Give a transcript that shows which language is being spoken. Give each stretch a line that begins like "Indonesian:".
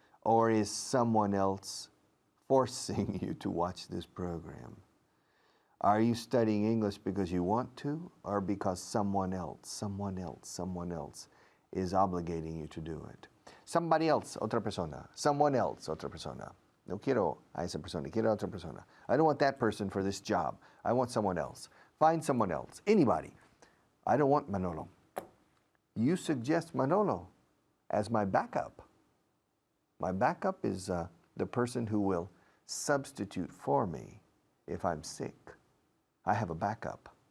English: Or is someone else forcing you to watch this program? Are you studying English because you want to, or because someone else is obligating you to do it? Somebody else,
Spanish: otra persona.
English: Someone else, otra persona.
Spanish: No quiero a esa persona, quiero a otra persona.
English: I don't want that person for this job. I want someone else. Find someone else, anybody. I don't want Manolo. You suggest Manolo as my backup. My backup is the person who will substitute for me if I'm sick. I have a backup.